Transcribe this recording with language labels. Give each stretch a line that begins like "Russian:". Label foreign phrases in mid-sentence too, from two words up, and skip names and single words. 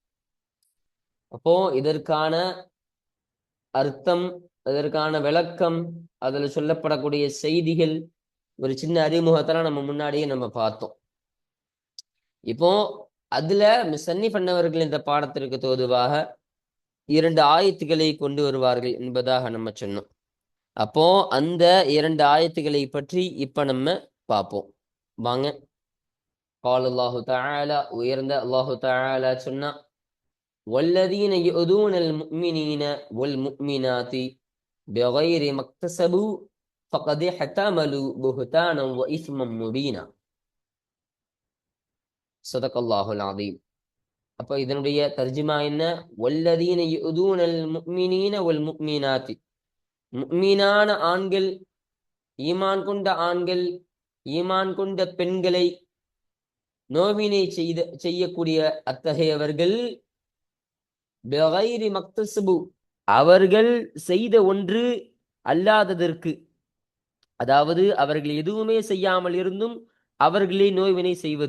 Tamil: அப்போ இதற்கான அர்த்தம், அதற்கான விளக்கம், அதில் சொல்லப்படக்கூடிய செய்திகள் ஒரு சின்ன அறிமுகத்தெல்லாம் நம்ம முன்னாடியே நம்ம பார்த்தோம். இப்போ அதுல முஸன்னிஃப் பண்ணவர்கள் இந்த பாடத்திற்கு தோதுவாக 2 ஆயத்துக்களை கொண்டு வருவார்கள் என்பதாக நம்ம சொன்னோம். அப்போ அந்த 2 ஆயத்துக்களை பற்றி இப்ப நம்ம பார்ப்போம். வாங்க.
Arabic: قال الله تعالى,
Tamil: உயர்ந்த அல்லாஹு தஆலா சொன்னா,
Arabic: والذين يؤذون المؤمنين والمؤمنات بغير ما اكتسبوا فقد احتملوا بهتانا واثما مبينا. صدق الله العظيم.
Tamil: அப்போ இதனுடைய தர்ஜுமா என்ன?
Arabic: والذين يؤذون المؤمنين والمؤمنات,
Tamil: முஃமினான ஆண்கள், ஈமான் கொண்ட ஆண்கள், ஈமான் கொண்ட பெண்களை நோவினை செய்யக்கூடிய அத்தகையவர்கள்
Arabic: بغير ما اكتسبوا,
Tamil: அவர்கள் செய்த ஒன்று அல்லாததற்கு, அதாவது அவர்கள் எதுவுமே செய்யாமல் இருந்தும் அவர்களை நோவினை செய்வது.